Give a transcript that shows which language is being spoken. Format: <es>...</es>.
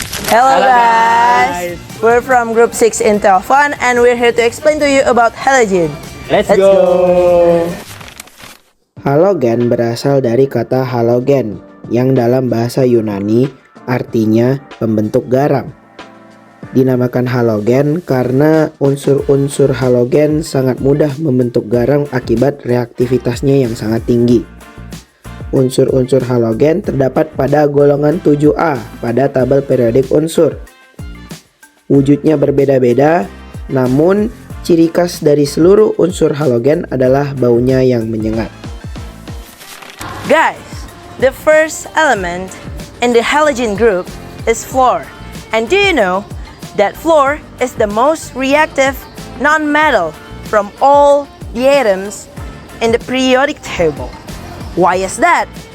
<en>Hello guys, we're from Group 6 Intel Fun and we're here to explain to you about halogen. Let's go.</en> <id>Halogen berasal dari kata halogen yang dalam bahasa Yunani artinya pembentuk garam. Dinamakan halogen karena unsur-unsur halogen sangat mudah membentuk garam akibat reaktivitasnya yang sangat tinggi. Unsur-unsur halogen terdapat pada golongan 7A pada tabel periodik unsur. Wujudnya berbeda-beda, namun ciri khas dari seluruh unsur halogen adalah baunya yang menyengat.</id> <en>Guys, the first element in the halogen group is fluor. And do you know that fluor is the most reactive non-metal from all the atoms in the periodic table? Why is that?</en>